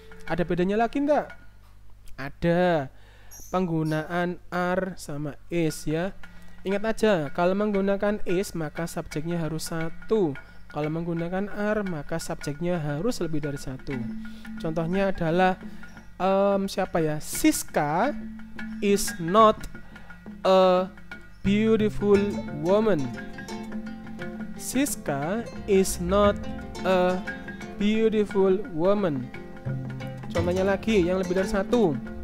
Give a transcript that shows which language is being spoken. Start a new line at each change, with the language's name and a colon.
Indonesian: Ada bedanya lagi enggak? Ada. Penggunaan are sama is ya. Ingat aja, kalau menggunakan is maka subjeknya harus satu. Kalau menggunakan are maka subjeknya harus lebih dari satu. Contohnya adalah siapa ya?
English: Siska is not a beautiful woman. Siska is not a beautiful woman.
Indonesian: Contohnya lagi yang lebih dari satu.